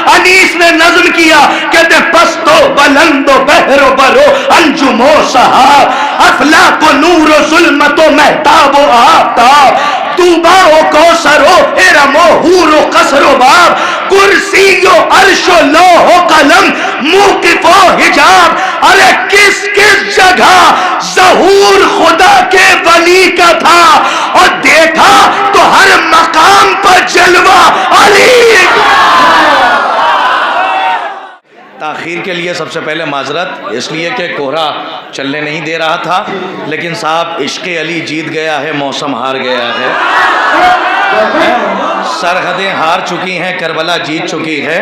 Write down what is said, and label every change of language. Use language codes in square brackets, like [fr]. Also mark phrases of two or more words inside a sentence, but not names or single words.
[ur] انیس نے نظم کیا، کہتے پستو بلند و بحر و برو انجم و سحاب، افلاک و نور و ظلمت و مہتاب و آفتاب، طوبا و کوثر و ارم و حور و قصر و باب، کرسی و عرش و لوح و قلم موقف و حجاب۔ ارے کس کس جگہ ظہور خدا کے ولی کا تھا، اور دیکھا تو ہر مقام پر جلوہ علی۔ تاخیر کے لیے سب سے پہلے معذرت، اس لیے کہ کوہرا چلنے نہیں دے رہا تھا، لیکن صاحب عشق علی جیت گیا ہے، موسم ہار گیا ہے، سرحدیں ہار چکی ہیں، کربلا جیت چکی ہے۔